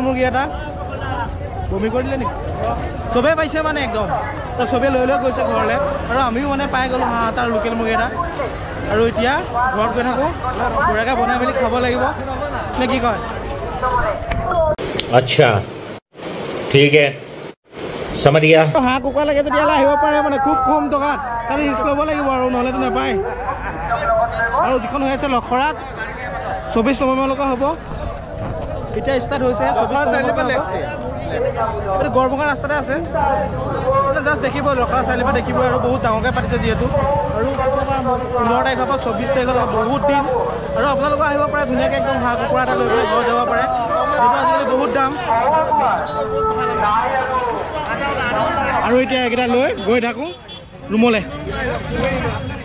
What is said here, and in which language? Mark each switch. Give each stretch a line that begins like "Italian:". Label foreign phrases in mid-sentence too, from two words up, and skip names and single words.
Assamese: মুৰ্গী এটা বমি কৰি দিলে নেকি চবেই পাইছে মানে একদম তো চবেই লৈ লৈ গৈছে ঘৰলৈ আৰু আমিও মানে পাই গ'লোঁ হাঁহ এটা আৰু লোকেল মুৰ্গী এটা আৰু এতিয়া ঘৰত গৈ থাকোঁ পুৰাকৈ বনাই মেলি খাব লাগিব নে কি কয়
Hindi: अच्छा ठीक है समझ गया
Assamese: হাঁহ কুকুৰা লাগে তেতিয়াহ'লে আহিব পাৰে মানে খুব কম টকাত খালি ৰিক্স ল'ব লাগিব আৰু নহ'লেতো নাপায় আৰু যিখন হৈ আছে লখৰাত 24 নৱেম্বৰলৈকে হ'ব এতিয়া ষ্টাৰ্ট হৈছে 24 নৱেম্বৰলৈকে এইটো গড়বঙা ৰাস্তাতে আছে জাষ্ট দেখিব লখৰা চাৰিআলিৰ দেখিব আৰু বহুত ডাঙৰকৈ পাতিছে যিহেতু আৰু 15 তাৰিখৰ পৰা 24 তাৰিখলৈ বহুত দিন আৰু আপোনালোকে আহিব পাৰে ধুনীয়াকৈ একদম হাঁহ কুকুৰা এটা লৈ পেলাই ঘৰ যাব পাৰে যিটো আজিকালি বহুত দাম আৰু এতিয়া এইকেইটা লৈ গৈ থাকোঁ ৰুমলৈ